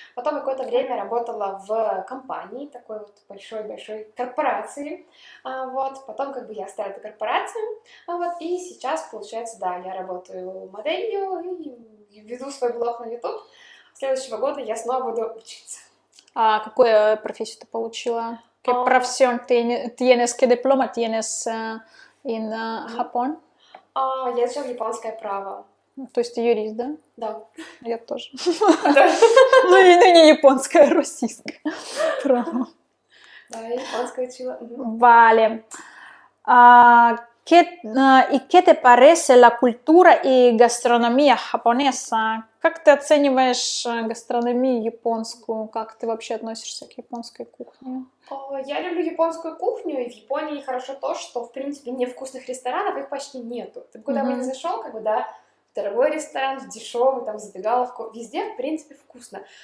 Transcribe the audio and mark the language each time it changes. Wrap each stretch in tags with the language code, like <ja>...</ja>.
<ru>Потом какое-то время работала в компании, такой вот большой-большой корпорации. Вот, потом как бы я оставила эту корпорацию. Вот, и сейчас, получается, да, я работаю моделью и веду свой блог на YouTube. С следующего года я снова буду учиться. А какую профессию ты получила?</ru> <es>¿Qué profesión tienes? ¿Qué diploma tienes en Japón?</es> <ru>Я изучала японское право. То есть ты юрист, да? Да. Я тоже. Ну, не японское, а российское право. Да, я японское учила.</ru> <es>Vale. ¿Y qué te parece la cultura y gastronomía japonesa?</es> <ru>Как ты оцениваешь гастрономию японскую? Как ты вообще относишься к японской кухне? Я люблю японскую кухню, и в Японии хорошо то, что, в принципе, невкусных ресторанов их почти нету. Ты куда бы ни зашел, как бы, да, в дорогой ресторан, в дешевый, там, в забегаловку, везде, в принципе, вкусно.</ru>